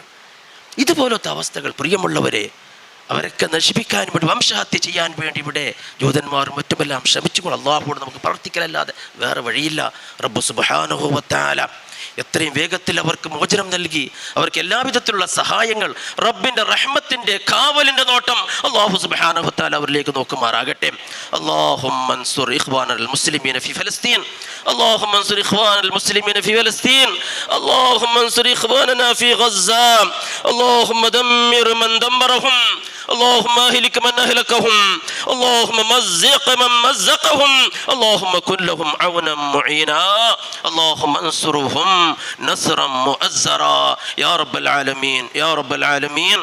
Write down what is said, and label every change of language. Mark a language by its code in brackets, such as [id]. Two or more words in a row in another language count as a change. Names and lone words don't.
[ml] ഇതുപോലത്തെ അവസ്ഥകൾ പ്രിയമുള്ളവരെ, അവരൊക്കെ നശിപ്പിക്കാൻ വേണ്ടി, വംശഹത്യ ചെയ്യാൻ വേണ്ടി ഇവിടെ ജൂതന്മാരും മറ്റുമെല്ലാം ശ്രമിച്ചുകൊണ്ട് അല്ലാഹുവോട് നമുക്ക് പ്രവർത്തിക്കലല്ലാതെ വേറെ വഴിയില്ല. റബ്ബ് [ar] سبحانه وتعالى [ml] എത്രയും വേഗത്തിൽ അവർക്ക് മോചനം നൽകി, അവർക്ക് എല്ലാവിധത്തിലുള്ള സഹായങ്ങൾ, റബ്ബിൻ്റെ റഹ്മത്തിൻ്റെ കാവലിൻ്റെ നോട്ടം അല്ലാഹു [ar] سبحانه وتعالى [ml] അവരിലേക്ക് നോക്കുമാറാകട്ടെ. [ar] اللهم انصر إخوان المسلمين في فلسطين, اللهم انصر إخوان المسلمين في فلسطين، اللهم انصر إخواننا في غزة، اللهم دمر من دمرهم، اللهم أهلك من أهلكهم، اللهم مزق من مزقهم، اللهم كن لهم عونا معينا، اللهم انصرهم نصرا مؤزرا يا رب العالمين يا رب العالمين.